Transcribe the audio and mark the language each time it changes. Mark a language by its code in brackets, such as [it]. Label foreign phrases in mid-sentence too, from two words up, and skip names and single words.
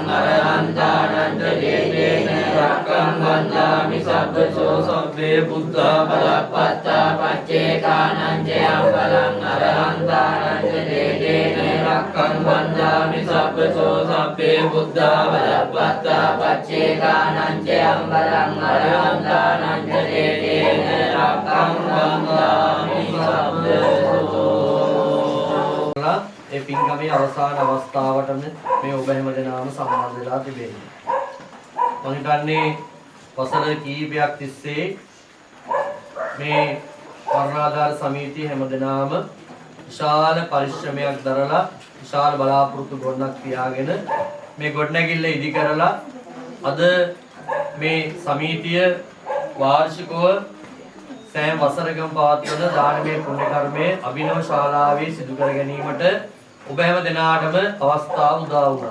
[pi] අරහන්තානං ච දේතේන රක්ඛං වන්දාමි සබ්බසෝ සබ්බේ බුද්ධා බලප්පත්තා පච්චේකානං ච යම්බලං අරහන්තානං ච දේතේන රක්ඛං වන්දාමි සබ්බසෝ සබ්බේ බුද්ධා බලප්පත්තා පච්චේකානං ච යම්බලං අරහන්තානං ච දේතේන රක්ඛං වන්දාමි සබ්බසෝ. [si] ඒ පින්කමේ අවසාන අවස්ථාවටම මේ ඔබ හැම දෙනාම සම්බන්ධ වෙලා තිබෙනවා. මම හිතන්නේ වසර කීපයක් තිස්සේ මේ වර්ණාධාර සමිතිය හැම දෙනාම විශාල පරිශ්‍රමයක් දරලා විශාල බලාපොරොත්තු ගොඩනක් තියාගෙන මේ ගොඩනැගිල්ල ඉදි කරලා අද මේ සමිතිය වාර්ෂිකව සෑම වසරකම පවත්වන දානමය පුණ්‍ය කර්මයේ අභිනව ශාලාවේ සිදු කර ගැනීමට ඔබ හැම දෙනාටම අවස්ථාව උදා වුණා.